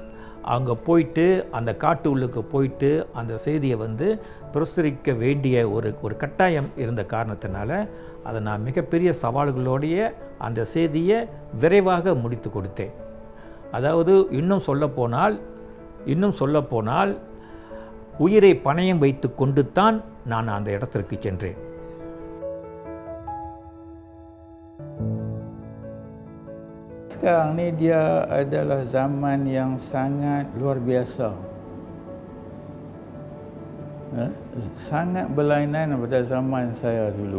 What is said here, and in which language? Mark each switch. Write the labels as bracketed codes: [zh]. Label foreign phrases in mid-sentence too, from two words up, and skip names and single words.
[ta] அவங்க போயிட்டு அந்த காட்டு உள்ளுக்கு போயிட்டு அந்த செய்தியை வந்து பிரசுரிக்க வேண்டிய ஒரு கட்டாயம் இருந்த காரணத்தினால அதை நான் மிகப்பெரிய சவால்களோடைய அந்த செய்தியை விரைவாக முடித்து கொடுத்தேன். அதாவது இன்னும் சொல்லப்போனால் உயிரை பணயம் வைத்து கொண்டு தான் நான் அந்த இடத்திற்கு சென்றேன். [ms] Sekarang ni dia adalah zaman yang sangat luar biasa. Sangat berlainan pada zaman saya dulu.